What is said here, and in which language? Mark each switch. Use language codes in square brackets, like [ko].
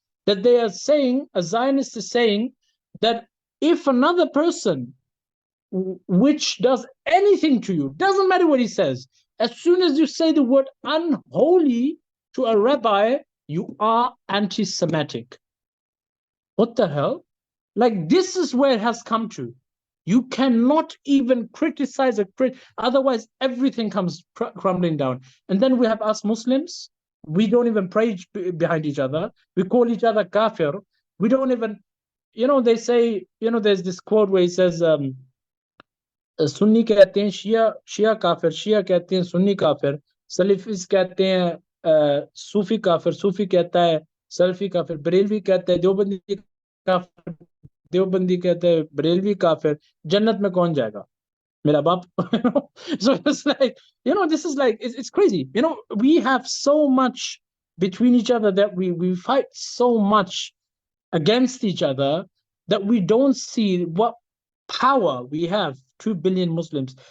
[en] That they are saying, a Zionist is saying, that if another person which does anything to you, doesn't matter what he says, as soon as you say the word unholy to a rabbi, you are anti-Semitic. What the hell? Like, this is where it has come to. You cannot even criticize otherwise everything comes crumbling down. And then we have us Muslims, we don't even pray behind each other. We call each other kafir. We don't even, they say, there's this quote where he says, [hi] Sunni कहते हैं शिया काफिर, शिया कहते हैं सुन्नी काफिर, सलफीस कहते हैं सूफी काफिर, सूफी कहता है सलफी काफिर, बरेलवी कहता है देवबंदी काफिर, देवबंदी कहता है बरेलवी काफिर, जन्नत में कौन जाएगा? मेरा बाप. [en] So it's like, this is like, it's crazy. We have so much between each other that we fight so much against each other that we don't see what power we have. 2 billion Muslims.